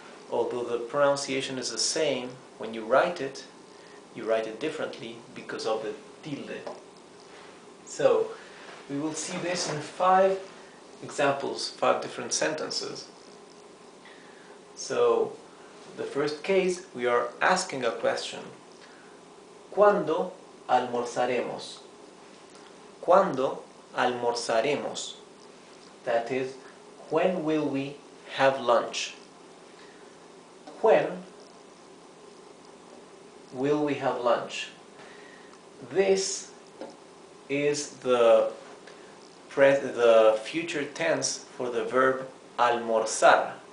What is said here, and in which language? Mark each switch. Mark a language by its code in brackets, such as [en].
[en] Although the pronunciation is the same, when you write it differently because of the tilde. So we will see this in 5 examples, 5 different sentences. So the first case, we are asking a question. [es] ¿Cuándo almorzaremos? ¿Cuándo almorzaremos? [en] that is, when will we have lunch? When will we have lunch? This is the future tense for the verb almorzar.